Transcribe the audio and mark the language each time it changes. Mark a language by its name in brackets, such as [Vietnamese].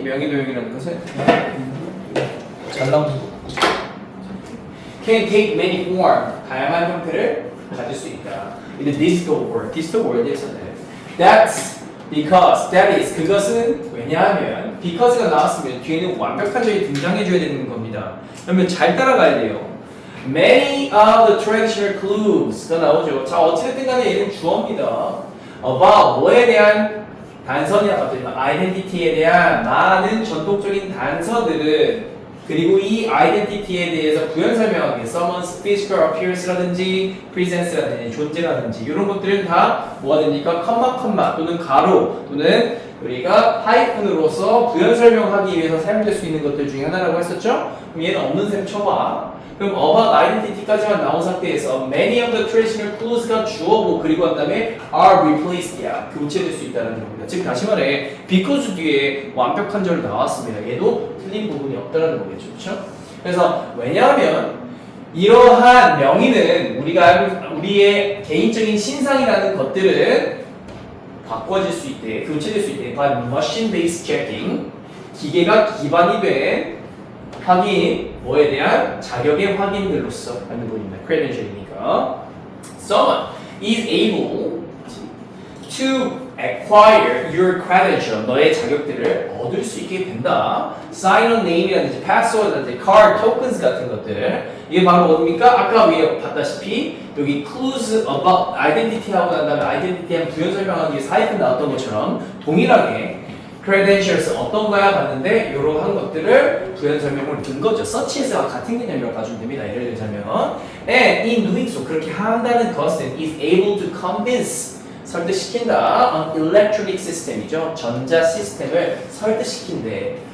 [Korean] 명의도용이라는 것은 잘 나온 [English] can take many form [Korean] 다양한 형태를 가질 수 있다. [English] In the digital world [Korean] 에서는 [English] that's because that is [Korean] 그것은 왜냐하면 because가 나왔으면 뒤에는 완벽한 적이 등장해줘야 되는 겁니다. 그러면 잘 따라가야 돼요. [English] Many of the traditional clues가 나오죠. [Korean] 자 어쨌든 간에 얘는 주어입니다. about 뭐에 대한 단서냐 identity에 대한 많은 전통적인 단서들은 그리고 이 아이덴티티에 대해서 부연 설명하기 [English] someone's physical appearance [Korean] 라든지 presence라든지 존재라든지 이런 것들은 다 뭐가 됩니까? 컴마 또는 가로 또는 우리가 하이픈으로서 부연 설명하기 위해서 사용될 수 있는 것들 중에 하나라고 했었죠? 그럼 얘는 없는 셈 쳐봐. 그럼 about identity까지만 나온 상태에서 [English] many of the traditional clues [Korean] 가 주어고 그리고 한 다음에 [English] are replaced [Korean] 야 교체될 수 있다는 겁니다. 즉 다시 말해 because 뒤에 완벽한 절 나왔습니다. 얘도 틀린 부분이 없다는 거겠죠, 그렇죠? 그래서 왜냐하면 이러한 명의는 우리가 알고 우리의 개인적인 신상이라는 것들은 바꿔질 수 있대, 교체될 수 있대. [English] by machine-based checking [Korean] 기계가 기반이 된 확인, 뭐에 대한 자격의 확인들로서 하는 부분입니다. credential이니까. [English] Someone is able to acquire your credential, [Korean] 너의 자격들을 얻을 수 있게 된다. [English] Sign on name이라든지 password라든지 card, tokens 같은 것들. [Korean] 이게 바로 뭡니까? 아까 위에 봤다시피 여기 clues about identity 하고 난 다음에 identity한 부연 설명하기 위해 사이트 나왔던 것처럼 동일하게 credentials 어떤 거야 봤는데 이러한 것들을 부연 설명을 든 거죠. 서치에서 같은 개념이라고 봐주면 됩니다. 예를 들자면 [English] and in doing so [Korean] 그렇게 한다는 것은 [English] is able to convince [Korean] 설득시킨다 [English] on electronic system [Korean] 이죠. 전자 시스템을 설득시킨대.